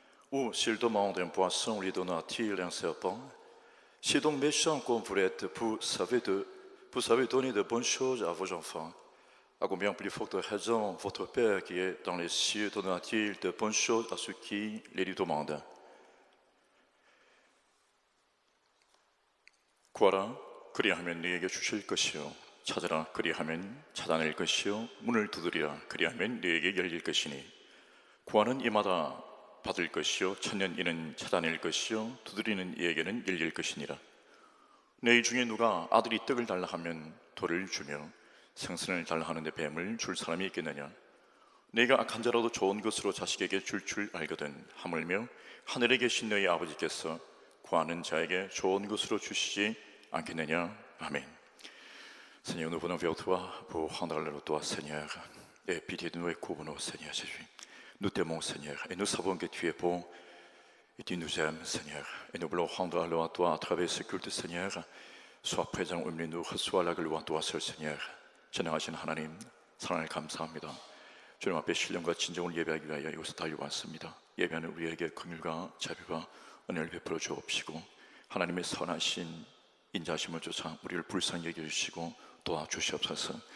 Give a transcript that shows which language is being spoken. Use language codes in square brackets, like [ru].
[fr] Ou s'il demande un poisson, lui donnera-t-il un serpent? Si donc méchant comme vous l'êtes, vous savez donner de bonnes choses à vos enfants. À combien plus forte raison votre Père qui est dans les cieux donnera-t-il de bonnes choses à ceux qui les lui demandent? [ko] 구하라, 그리하면 네게 주실 것이요. 찾으라, 그리하면 찾아낼 것이요. 문을 두드리라, 그리하면 네게 열릴 것이니. 구하는 이마다 받을 것이요. 찾는 이는 찾아낼 것이요. 두드리는 이에게는 열릴 것이니라. 너희 중에 누가 아들이 떡을 달라 하면 돌을 주며 생선을 달라 하는데 뱀을 줄 사람이 있겠느냐? 네가 악한 자라도 좋은 것으로 자식에게 줄 알거든. 하물며 하늘에 계신 너희 아버지께서 구하는 자에게 좋은 것으로 주시지 않겠느냐? [fr] Amen. Seigneur, nous venons vers toi pour rendre le toi, Seigneur, et pitié de nous et couvre-nous, Seigneur Jésus. Nous t'aimons, Seigneur, et nous savons que tu es bon et tu nous aimes, Seigneur. Et nous voulons rendre alors à toi à travers ce culte, Seigneur. Sois présent au milieu de nous, reçois la gloire à toi seul, Seigneur. [ko] 전능하신 하나님, 사랑을 감사합니다. 주님 앞에 신령과 진정을 예배하기 위하여 이곳에 달려왔습니다. 예배하는 우리에게 긍휼과 자비와 은혜를 베풀어 주옵시고 하나님의 선하신 인자심을 쫓아 우리를 불쌍히 여겨주시고 도와주시옵소서.